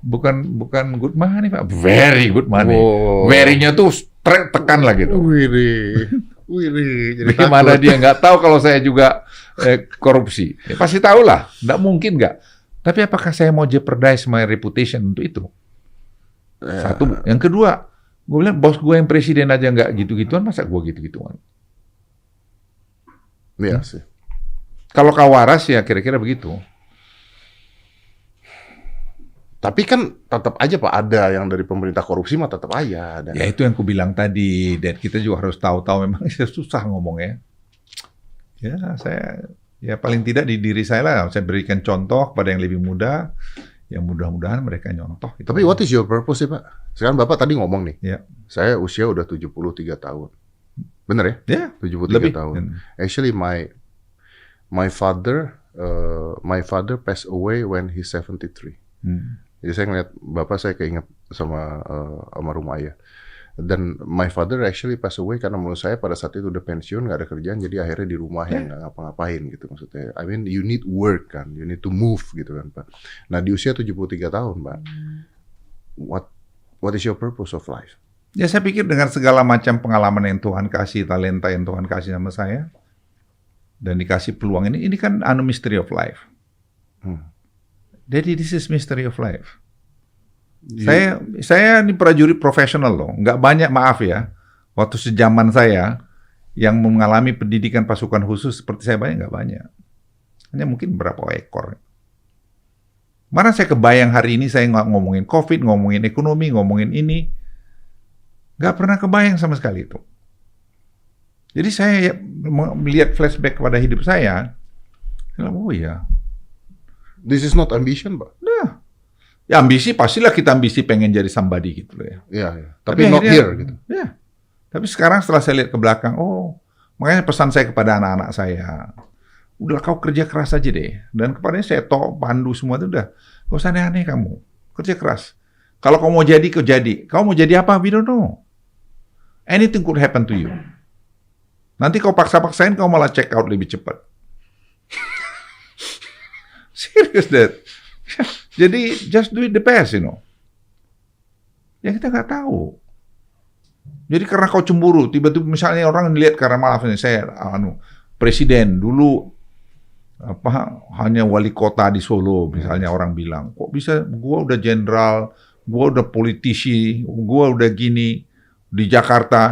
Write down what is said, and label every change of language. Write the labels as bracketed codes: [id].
[en] Bukan good money, Pak, very good money. Oh. [id] Very-nya tuh tekan lah gitu. Wih, jadi Bagaimana takut. dia nggak tahu kalau saya juga korupsi? Ya, pasti tahu lah, nggak mungkin nggak. Tapi apakah saya mau [en] jeopardize my reputation [id] untuk itu? Satu. Yang kedua, gue bilang bos gue yang presiden aja nggak gitu-gituan, masa gue gitu-gituan? Iya sih. Kalau kau waras ya kira-kira begitu. Tapi kan tetap aja Pak, ada yang dari pemerintah korupsi mah tetap aja ada. Ya itu yang ku bilang tadi, dan kita juga harus tahu-tahu memang susah ngomongnya. Ya saya, ya paling tidak di diri saya lah, saya berikan contoh kepada yang lebih muda, yang mudah-mudahan mereka nyontoh. Gitu. [en] Tapi what is your purpose sih Pak? [id] Sekarang Bapak tadi ngomong nih, Ya. saya usia udah 73 tahun. Bener ya? Ya, 73 lebih. tahun. [en] Actually my father passed away when he's 73. [id] Jadi saya ngeliat bapak, saya keinget sama almarhum ayah. Dan [en] my father actually passed away [id] karena menurut saya pada saat itu udah pensiun, nggak ada kerjaan, jadi akhirnya di rumah yang nggak ngapa-ngapain gitu maksudnya. [en] I mean you need work kan, you need to move gitu kan Pak. [id] Nah di usia 73 tahun Pak, [en] what is your purpose of life? [id] Ya saya pikir dengan segala macam pengalaman yang Tuhan kasih, talenta yang Tuhan kasih sama saya, dan dikasih peluang ini kan [en] mystery of life. Jadi this is mystery of life. [id] Saya ini prajurit profesional loh, nggak banyak, maaf ya. Waktu sejaman saya yang mengalami pendidikan pasukan khusus seperti saya nggak banyak. Hanya mungkin berapa ekor. Mana saya kebayang hari ini saya ngomongin COVID, ngomongin ekonomi, ngomongin ini. Nggak pernah kebayang sama sekali itu. Jadi saya melihat flashback pada hidup saya, oh iya. [en] This is not ambition, Pak. [id] Nah, ya ambisi pastilah kita ambisi pengen jadi somebody gitu ya. Iya, ya. Tapi not akhirnya, here gitu. Ya. Tapi sekarang setelah saya lihat ke belakang, makanya pesan saya kepada anak-anak saya, udah kau kerja keras aja deh. Dan kepadanya saya pandu semua itu udah, gak usah aneh-aneh kamu, kerja keras. Kalau kau mau jadi, kau jadi. Kau mau jadi apa? [en] We don't know. Anything could happen to you. [id] Nanti kau paksa-paksain, kau malah check out lebih cepat. [en] Serius, Dad. Jadi, just do it the best, you know. [id] Ya kita nggak tahu. Jadi karena kau cemburu, tiba-tiba misalnya orang lihat karena maaf nih, saya presiden dulu hanya wali kota di Solo, misalnya orang bilang, kok bisa gua udah jenderal, gua udah politisi, gua udah gini di Jakarta,